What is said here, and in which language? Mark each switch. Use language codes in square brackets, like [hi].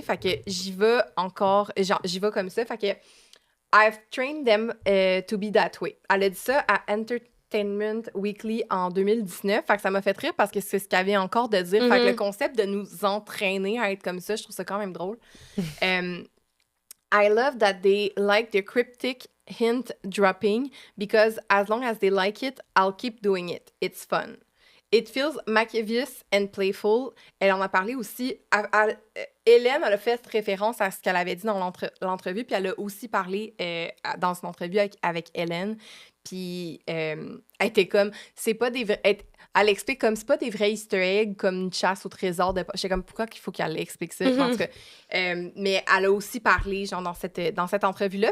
[fr] Fait que j'y vais encore... J'y vais comme ça. Fait que [en] I've trained them to be that way. [fr] Elle a dit ça à Entertainment Weekly en 2019. Fait que ça m'a fait rire parce que c'est ce qu'elle avait encore de dire. Fait que le concept de nous entraîner à être comme ça, je trouve ça quand même drôle. [en] I love that they like the cryptic hint dropping because as long as they like it, I'll keep doing it. It's fun. It feels mischievous and playful. [fr] Elle en a parlé aussi. Hélène, elle a fait référence à ce qu'elle avait dit dans l'entrevue, puis elle a aussi parlé dans son entrevue avec Hélène. Puis elle était comme, c'est pas des vrais... Elle explique comme, c'est pas des vrais Easter eggs comme une chasse au trésor. J'étais comme, pourquoi qu'il faut qu'elle explique ça? En tout cas, mais elle a aussi parlé, genre, dans cette entrevue-là.